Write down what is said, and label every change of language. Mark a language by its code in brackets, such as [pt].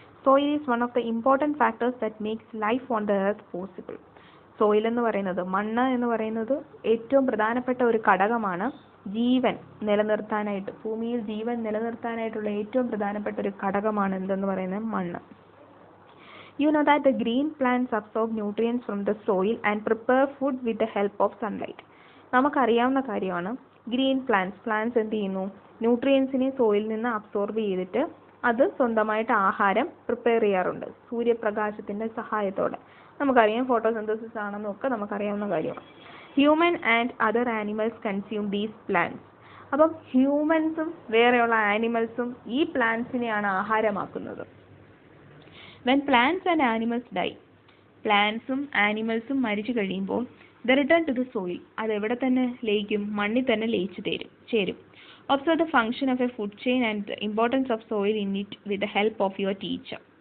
[en] Soil is one of the important factors that makes life on the earth possible. [ml] Soil എന്ന് പറയുന്നത്, മണ്ണ് എന്ന് പറയുന്നത് ഏറ്റവും പ്രധാനപ്പെട്ട ഒരു ഘടകമാണ് ജീവൻ നിലനിർത്താനായിട്ട്. ഭൂമിയിൽ ജീവൻ നിലനിർത്താനായിട്ടുള്ള ഏറ്റവും പ്രധാനപ്പെട്ട ഒരു ഘടകമാണ് എന്തെന്ന് പറയുന്നത്? മണ്ണ്. [en] You know that the green plants absorb nutrients from the soil and prepare food with the help of sunlight. [ml] നമുക്കറിയാവുന്ന കാര്യമാണ്. ഗ്രീൻ പ്ലാന്റ്സ് എന്ത് ചെയ്യുന്നു? ന്യൂട്രിയൻസിനെ സോയിൽ നിന്ന് അബ്സോർബ് ചെയ്തിട്ട് അത് സ്വന്തമായിട്ട് ആഹാരം പ്രിപ്പയർ ചെയ്യാറുണ്ട് സൂര്യപ്രകാശത്തിന്റെ സഹായത്തോടെ. നമുക്കറിയാം ഫോട്ടോസിന്തസിസ് ആണെന്നൊക്കെ നമുക്കറിയാവുന്ന കാര്യമാണ്. [en] Human and other animals consume these plants. [ml] അപ്പം ഹ്യൂമൻസും വേറെയുള്ള ആനിമൽസും ഈ പ്ലാന്റ്സിനെയാണ് ആഹാരമാക്കുന്നത്. [en] When plants and animals die, [ml] പ്ലാന്റ്സും ആനിമൽസും മരിച്ചു കഴിയുമ്പോൾ [en] they return to the soil. [ml] അത് എവിടെ തന്നെ ലയിക്കും? മണ്ണിൽ തന്നെ ലയിച്ചു ചേരും. [en] Observe the function of a food chain and the importance of soil in it with the help of your teacher.